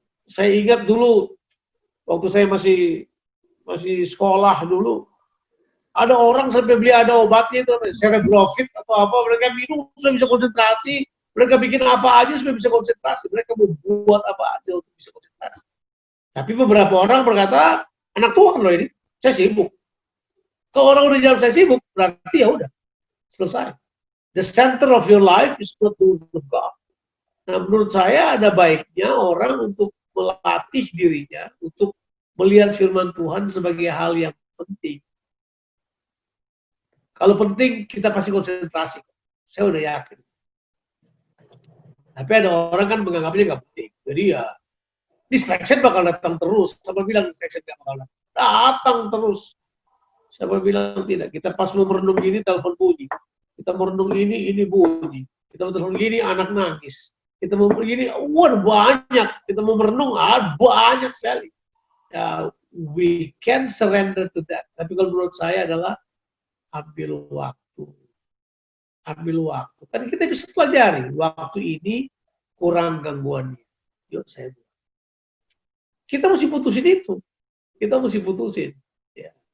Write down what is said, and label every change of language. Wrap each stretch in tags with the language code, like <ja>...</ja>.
<id>Saya ingat dulu, waktu saya masih sekolah dulu, ada orang sampai beli ada obatnya itu, cerebrofit atau apa, mereka minum supaya bisa konsentrasi, mereka bikin apa aja supaya bisa konsentrasi, mereka mau buat apa aja untuk bisa konsentrasi. Tapi beberapa orang berkata, anak Tuhan loh ini, saya sibuk. Kalau orang udah jawab saya sibuk, berarti ya udah, selesai.</id> <en>The center of your life is not the word of God.</en> <id>Nah, menurut saya ada baiknya orang untuk melatih dirinya, untuk melihat firman Tuhan sebagai hal yang penting. Kalau penting, kita pasti konsentrasi. Saya udah yakin. Tapi ada orang kan menganggapnya nggak penting. Jadi ya, Distraction bakal datang terus. Siapa bilang distraction gak bakal datang? Datang terus. Siapa bilang tidak? Kita pas mau merenung gini, telepon bunyi. Kita merenung ini bunyi. Kita mau telepon gini, anak nangis. Kita mau begini, banyak. Kita mau merenung, banyak sekali.</id> <en>We can surrender to that.</en> <id>Tapi kalau menurut saya adalah ambil waktu. Ambil waktu. Kan kita bisa pelajari. Waktu ini kurang gangguannya. Yuk saya buat. Kita mesti putusin itu. Kita mesti putusin. Ya.</id>